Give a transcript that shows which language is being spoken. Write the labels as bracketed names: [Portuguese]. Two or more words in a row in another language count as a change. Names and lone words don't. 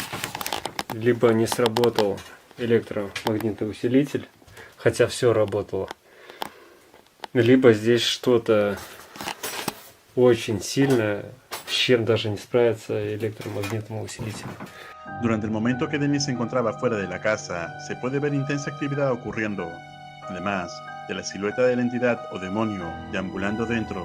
[Russian] Либо не сработал электромагнитный усилитель, хотя все работало. Либо здесь что-то очень сильное, с чем даже не справится электромагнитный усилитель. [Spanish] Durante el momento que Dennis se encontraba fuera de la casa, se puede ver intensa actividad ocurriendo, además de la silueta de la entidad o demonio deambulando dentro.